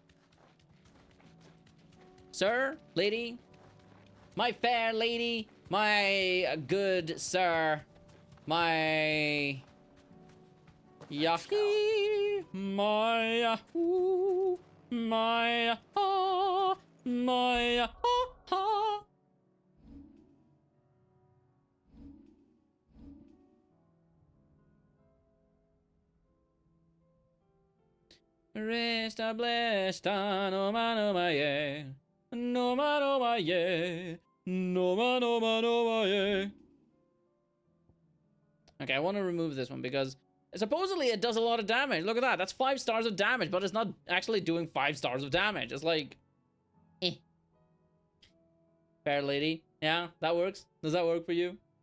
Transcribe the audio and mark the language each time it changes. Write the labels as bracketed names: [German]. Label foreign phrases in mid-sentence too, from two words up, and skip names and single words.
[English] Sir, lady, my fair lady, my good sir, my Yahi, my Yahoo, my ha, my ha. Resta blesta, no ma ye, no ma ye, no ma ye. Okay, I want to remove this one because supposedly it does a lot of damage. Look at that. That's 5 stars of damage, but it's not actually doing 5 stars of damage. It's like, eh. Fair lady. Yeah, that works. Does that work for you?